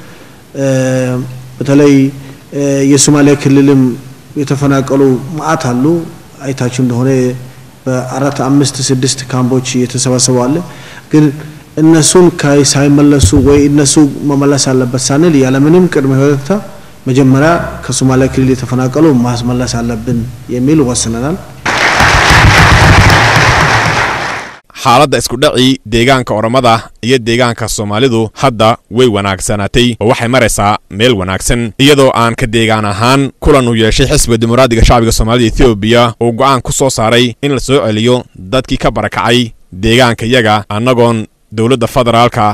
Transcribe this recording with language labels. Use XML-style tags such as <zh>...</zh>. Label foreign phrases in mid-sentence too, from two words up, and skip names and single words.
<am>በተለይ የሶማሌ ክልልም የተፈናቀሉ ማአት አሉ አይታችሁ እንደሆነ በአራት 5 6 ካምፖች የተሰባሰቡ አለ ግን እነሱን ሳይመለሱ ወይ እነሱ መመለስ አለበት ሳንል ያለ ምንም ቅድመ ሁኔታ መጀመሪያ ከሶማሌ ክልል የተፈናቀሉ ማስመለስ አለብን የሚል ወስነናል</am> <so>xaaladda isku dhacii deegaanka oromada iyo deegaanka Soomaalidu hadda way wanaagsanaatay oo waxay maraysaa meel wanaagsan iyadoo aan ka deegaan ahaan kulan u yeeshay xisbiga dimuqraadiga shacbiga Soomaalida Ethiopia oo go'aan ku soo saaray in la soo celiyo dadkii ka barakacay deegaanka iyaga anagoon dawladda federaalka</so>